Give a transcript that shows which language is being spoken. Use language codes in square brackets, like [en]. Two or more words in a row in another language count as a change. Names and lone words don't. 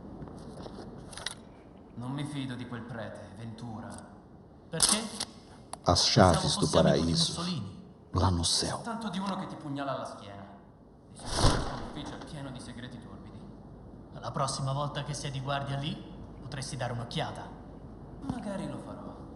[it] Non mi fido di quel prete, Ventura. Perché? [pt] As chaves do paraíso lá no céu. [it] Tanto di uno che ti pugnala alla schiena. Di sicuro questo ufficio è pieno di segreti torbidi. La prossima volta che sei di guardia lì, potresti dare un'occhiata. Magari lo farò.